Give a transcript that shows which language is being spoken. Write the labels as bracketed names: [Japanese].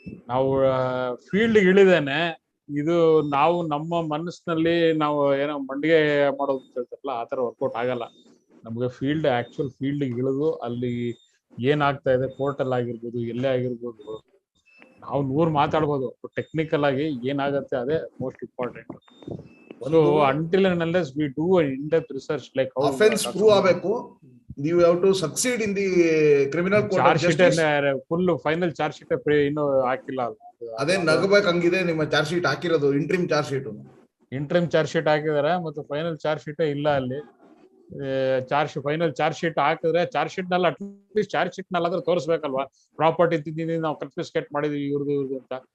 [Kannada] ನಾವು ಫೀಲ್ಡ್ ಇಳಿದೇನೆ ಇದು ನಾವು ನಮ್ಮ ಮನಸ್ಸಿನಲ್ಲಿ ನಾವು ಏನೋ ಮಂಡಿಗೆ ಮಾಡೋದು ಹೇಳ್ತಾರಲ್ಲ, ಆ ತರ ವರ್ಕೌಟ್ ಆಗಲ್ಲ ನಮ್ಗೆ. ಆಕ್ಚುಯಲ್ ಫೀಲ್ಡ್ ಇಳಿದು ಅಲ್ಲಿ ಏನಾಗ್ತಾ ಇದೆ ಕೋರ್ಟಲ್ ಆಗಿರ್ಬೋದು, ಎಲ್ಲೇ ಆಗಿರ್ಬೋದು, ನಾವು 100 ಮಾತಾಡ್ಬೋದು. ಟೆಕ್ನಿಕಲ್ ಆಗಿ ಏನಾಗತ್ತೆ ಅದೇ most important. [English] So until and unless we do an in-depth research like how offense prove ಆಗಬೇಕು, you have to succeed in the criminal court of justice. [Kannada] Full final charge sheet ಇನ್ನೂ ಹಾಕಿಲ್ಲ. ಅದೇ ನಗಬೇಕು ಹಂಗಿದೆ ನಿಮ್ಮ ಚಾರ್ಜ್ ಶೀಟ್ ಹಾಕಿರೋದು. Interim charge sheet ಹಾಕಿದಾರೆ, ಮತ್ತು final charge sheet ಇಲ್ಲ ಅಲ್ಲಿ. ಫೈನಲ್ ಚಾರ್ಜ್ ಶೀಟ್ ಹಾಕಿದ್ರೆ ಚಾರ್ಜ್ ಶೀಟ್ ನಲ್ಲಿ ಅಟ್ಲೀಸ್ಟ್ ಚಾರ್ಜ್ ಶೀಟ್ ನಲ್ಲಿ ತೋರಿಸ್ಬೇಕಲ್ವಾ, ಪ್ರಾಪರ್ಟಿ ತಿಂದಿದ್ದೀನಿ ನಾವು ಕನ್ಫಿಸ್ಕೇಟ್ ಮಾಡಿದ್ವಿ ಇವ್ರದ್ದು ಅಂತ.